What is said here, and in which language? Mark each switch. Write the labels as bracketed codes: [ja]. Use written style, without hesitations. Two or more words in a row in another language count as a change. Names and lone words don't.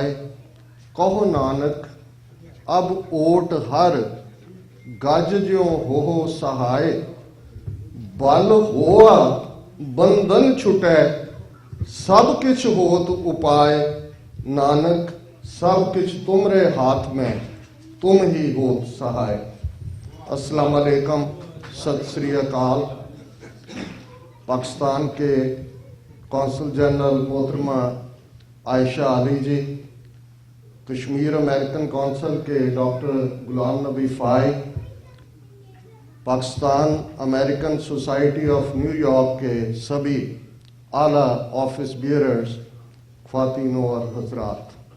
[pa] ਕਹੋ ਨਾਨਕ ਅਬ ਓਟ ਹਰ, ਗਜ ਜਿਉਂ ਹੋ ਸਹਾਇ। ਬਲ ਹੋਆ ਬੰਧਨ ਛੁਟੈ, ਸਭ ਕਿਛ ਹੋਤ ਉਪਾਇ। ਨਾਨਕ ਸਭ ਕਿਛ ਤੁਮਰੇ ਹਾਥ ਮੈ, ਤੁਮ ਹੀ ਹੋਤ ਸਹਾਇ। [ar] السلام عليكم, [pa] ਸਤ ਸ੍ਰੀ ਅਕਾਲ। [hi] पाकिस्तान के [en] consul general [hi] मोहतरमा आयशा अली जी, कश्मीर अमेरिकन कौंसल के डॉक्टर गुलाम नबी फ़ाई, पाकिस्तान अमेरिकन सोसाइटी ऑफ न्यूयॉर्क के सभी आला [en] office bearers, [hi] ख्वातीनों और हजरात,